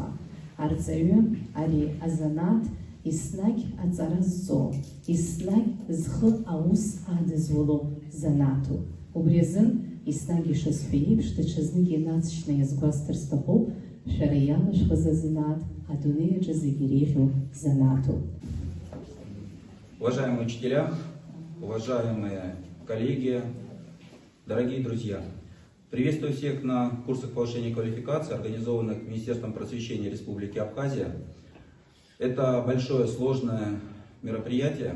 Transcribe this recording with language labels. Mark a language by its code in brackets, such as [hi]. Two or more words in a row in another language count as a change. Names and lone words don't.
[ab] Арҵаҩы ари азанааҭ еснагь аҵара зҵо, еснагь зхы аус адызуло занааҭуп. Убри азын еснагь ишазҳәо еиԥш даҽазнык инацшьны иазгәасҭар сҭахуп, шәара иалашәхыз азанааҭ адунеи аҿы зегьы иреиӷьу занааҭуп. [ru] Уважаемые учителя, уважаемые коллеги, дорогие друзья, приветствую всех на курсах повышения квалификации, организованных Министерством просвещения Республики Абхазия. Это большое, сложное мероприятие.